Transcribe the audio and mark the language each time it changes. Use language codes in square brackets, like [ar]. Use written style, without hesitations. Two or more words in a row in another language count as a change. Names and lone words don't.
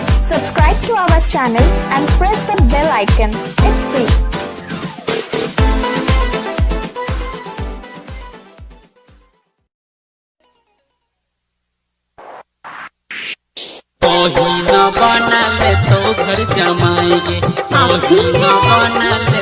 [en] Subscribe to our channel and press the bell icon. It's free. [hi] कोही न बना ले तो घर जमाएंगे, कोही न बना ले